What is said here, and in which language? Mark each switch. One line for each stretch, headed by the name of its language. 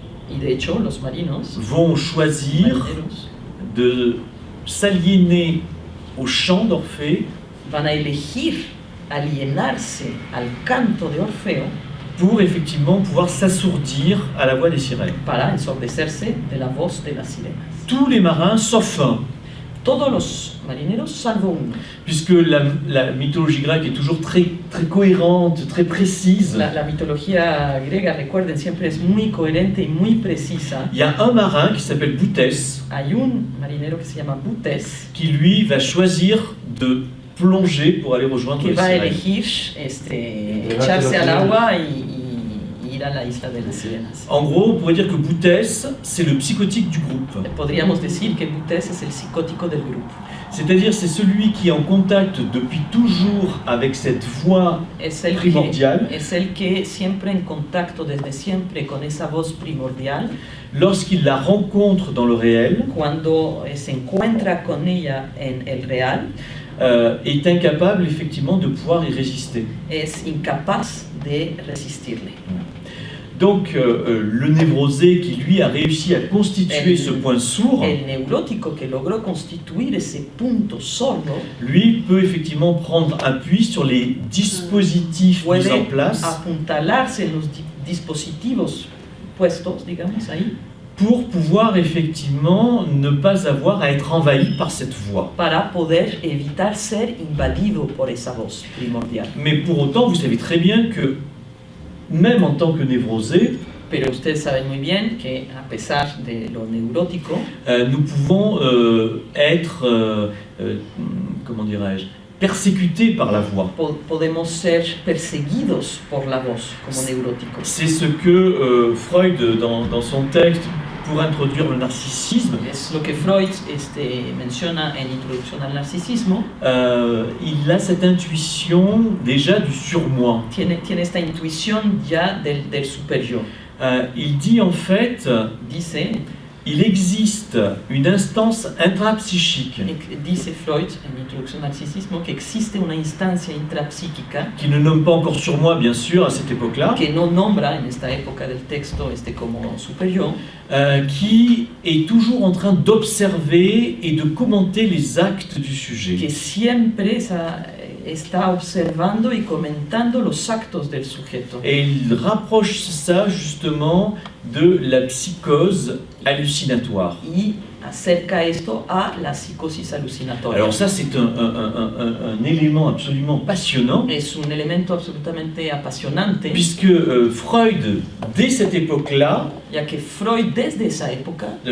Spanish: y de hecho, los marinos
French: vont choisir de s'aliéner au chant d'Orphée.
Spanish: Van a elegir alienarse al canto de Orfeo
French: pour effectivement pouvoir s'assourdir à la voix des sirènes.
Spanish: Para ensordecerse de la voz de las sirenas.
French: Tous les marins sauf un.
Spanish: Todos los marineros salvo uno.
French: Puisque la mythologie grecque est toujours très cohérente, très précise.
Spanish: La mitología griega, recuerden, siempre es muy coherente y muy precisa.
French: Il y a un marin qui s'appelle Boutès.
Spanish: Hay un marinero que se llama Boutès.
French: Qui lui va choisir de plonger pour aller rejoindre les sirènes.
Spanish: Que va a elegir echarse al agua y ir a la isla de las sirenas.
French: En gros, on pourrait dire que Boutès, c'est le psychotique du groupe.
Spanish: Podríamos decir que Boutès es el psicótico del grupo.
French: C'est-à-dire c'est celui qui est en contact depuis toujours avec cette voix primordiale.
Spanish: Es el que siempre en contacto desde siempre con esa voz primordial.
French: Lorsqu'il la rencontre dans le réel.
Spanish: Cuando se encuentra con ella en el real.
French: Est incapable effectivement de pouvoir y résister.
Spanish: Es incapaz de resistirle.
French: Donc le névrosé qui lui a réussi à constituer ce point sourd,
Spanish: el neurótico que logró constituir ese punto sordo,
French: lui peut effectivement prendre appui sur les dispositifs mis
Spanish: puede
French: en place
Spanish: apuntalarse en los dispositivos puestos, digamos, ahí,
French: pour pouvoir effectivement ne pas avoir à être envahi par cette voix.
Spanish: para poder evitar ser invadido por esa voz primordial.
French: Mais pour autant, vous savez très bien que même en tant que névrosé,
Spanish: Pero ustedes saben muy bien que a pesar de lo neurótico,
French: nous pouvons être, comment dirais-je, persécutés par la voix.
Spanish: podemos ser perseguidos por la voz como neuróticos.
French: C'est ce que Freud, dans son texte, pour introduire le narcissisme,
Spanish: Es lo que Freud menciona en Introducción al Narcisismo.
French: il a cette intuition déjà du surmoi.
Spanish: Tiene esta intuición ya del super-yo.
French: Il dit en fait,
Spanish: Dice
French: il existe une instance intrapsychique
Spanish: Dice Freud en Introducción al Narcisismo que existe una instancia intrapsíquica
French: qui ne nomme pas encore surmoi, bien sûr, à cette époque-là,
Spanish: que no nombra en esta época del texto como super-yo,
French: qui est toujours en train d'observer et de commenter les actes du
Spanish: que
French: sujet.
Spanish: siempre está observando y comentando los actos del sujeto.
French: Et il rapproche ça justement de la psychose hallucinatoire.
Spanish: Y acerca esto a la psicosis alucinatoria.
French: Alors ça, c'est un élément absolument passionnant,
Spanish: Es un elemento absolutamente apasionante,
French: puisque Freud, dès cette époque-là,
Spanish: ya que Freud desde esa época